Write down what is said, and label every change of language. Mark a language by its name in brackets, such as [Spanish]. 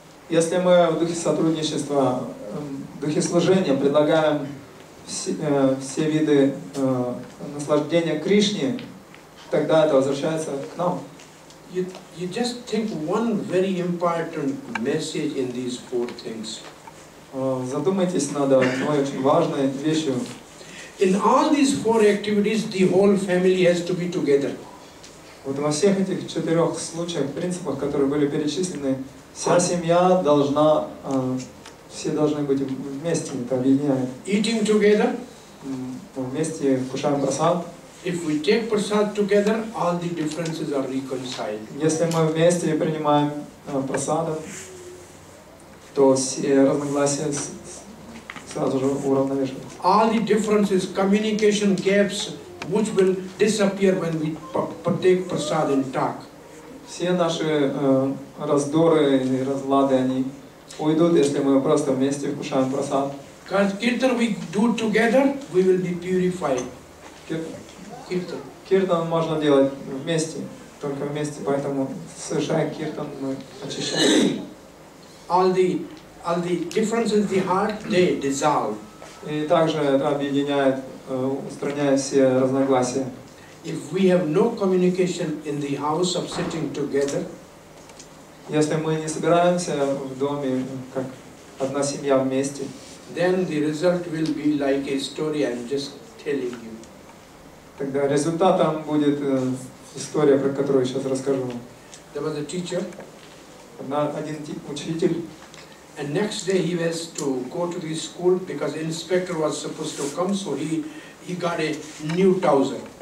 [Russian] Если мы в духе сотрудничества, в духе служения предлагаем все виды наслаждения Кришне, тогда это возвращается к нам. [English] You just think one very important message in these 4 things. [Russian] Задумайтесь над одной очень важной вещью. [English] In all these 4 activities, the whole family has to be together. [Russian] Вот во всех этих 4 случаях, принципах, которые были перечислены, вся семья должна, все должны быть вместе, это объединяет. [English] Eating together, [Russian] вместе вкушаем прасад. [English] If we take prasad together, all the differences are reconciled. [Russian] Если мы вместе принимаем прасаду, то все разногласия сразу же уравновешиваются. [English] All the differences, communication gaps, which will disappear when we partake prasad and talk. [Russian] Все наши раздоры и разлады, они уйдут, если мы просто вместе вкушаем прасад. [English] Because kirtan we do together, we will be purified. Kirtan. [Russian] Киртан можно делать вместе, только вместе, поэтому совершая киртан мы очищаем. [English] All the differences in the heart, they dissolve. [Russian] И также это объединяет, устраняет все разногласия. [English] If we have no communication in the house of sitting together, [Russian] если мы не собираемся в доме как одна семья вместе, [English] then the result will be like a story I'm just telling you. [Russian] Тогда результатом будет история, про которую я сейчас расскажу. [English] There was a teacher, [Russian] Один учитель, [English] and next day he was to go to the school because the inspector was supposed to come, so he got a new trouser.